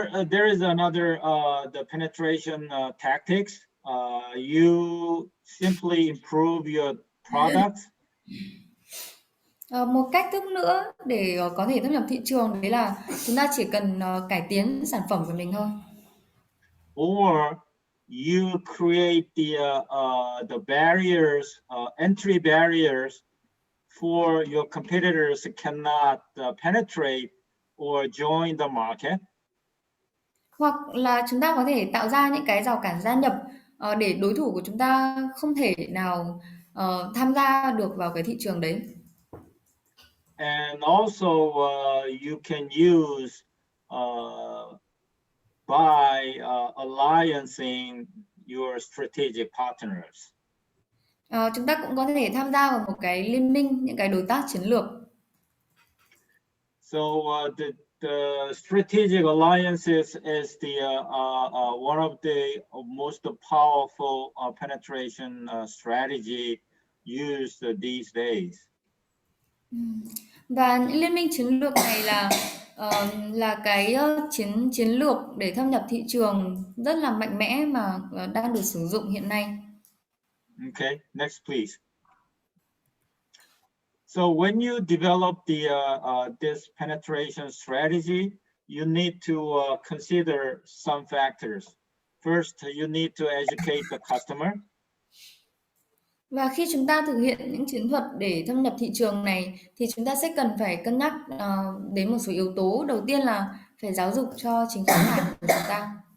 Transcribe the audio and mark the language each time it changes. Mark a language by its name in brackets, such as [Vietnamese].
[English] There is another the penetration tactics. You simply improve your products. [Vietnamese] Một cách thức nữa để có thể thâm nhập thị trường đấy là chúng ta chỉ cần cải tiến sản phẩm của mình thôi. [English] Or you create the barriers, entry barriers for your competitors cannot penetrate or join the market. [Vietnamese] Hoặc là chúng ta có thể tạo ra những cái rào cản gia nhập để đối thủ của chúng ta không thể nào tham gia được vào cái thị trường đấy. [English] And also you can use by alliancing your strategic partners. [Vietnamese] Chúng ta cũng có thể tham gia vào một cái liên minh những cái đối tác chiến lược. [English] So the strategic alliances is the one of the most powerful penetration strategy used these days. [Vietnamese] Và những liên minh chiến lược này là cái chiến lược để thâm nhập thị trường rất là mạnh mẽ mà đang được sử dụng hiện nay. [English] Okay, next please. So when you develop this penetration strategy, you need to consider some factors. First, you need to educate the customer. [Vietnamese] Và khi chúng ta thực hiện những chiến thuật để thâm nhập thị trường này thì chúng ta sẽ cần phải cân nhắc đến một số yếu tố. Đầu tiên là phải giáo dục cho chính khách hàng của chúng ta.